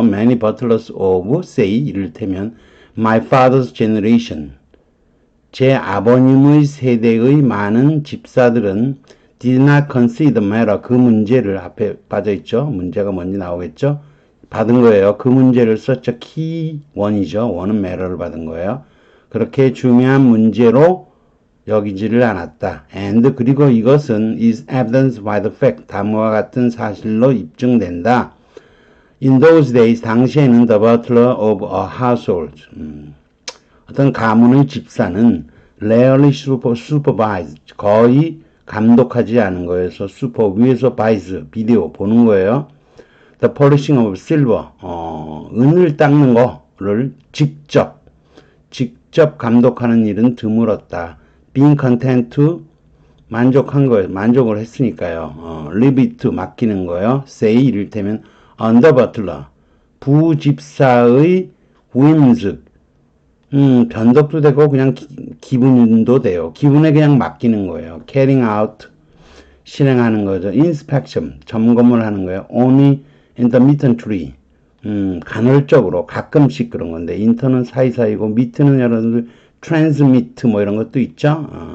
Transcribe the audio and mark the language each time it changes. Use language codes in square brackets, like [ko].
[en] Many butlers of, say, [ko] 이를테면, [en] my father's generation. [ko] 제 아버님의 세대의 많은 집사들은 [en] did not consider the matter. [ko] 그 문제를 앞에 빠져있죠. 문제가 뭔지 나오겠죠. 받은 거예요. 그 문제를 [en] such a key one [ko] 이죠. one은 matter를 받은 거예요. 그렇게 중요한 문제로 여기지를 않았다. [en] And [ko] 그리고 이것은 [en] is evidenced by the fact. [ko] 다음과 같은 사실로 입증된다. [en] In those days, [ko] 당시에는 [en] the butler of a household. [ko] 어떤 가문의 집사는 [en] rarely supervised. [ko] 거의 감독하지 않은 거여서 supervise, 비디오 보는 거예요. [en] The polishing of silver, [ko] 은을 닦는 거를 직접 감독하는 일은 드물었다. [en] Being content to, [ko] 만족한 거예요. 만족을 했으니까요. [en] Leave it to, [ko] 맡기는 거예요. Say, 이를테면, [en] under butler, [ko] 부집사의 whims, 변덕도 되고 그냥 기분도 돼요. 기분에 그냥 맡기는 거예요. [en] carrying out, [ko] 실행하는 거죠. inspection, 점검을 하는 거예요. [en] only intermittently, [ko] 간헐적으로 가끔씩 그런 건데 인터는 사이사이고 미트는 여러분들 transmit 뭐 이런 것도 있죠.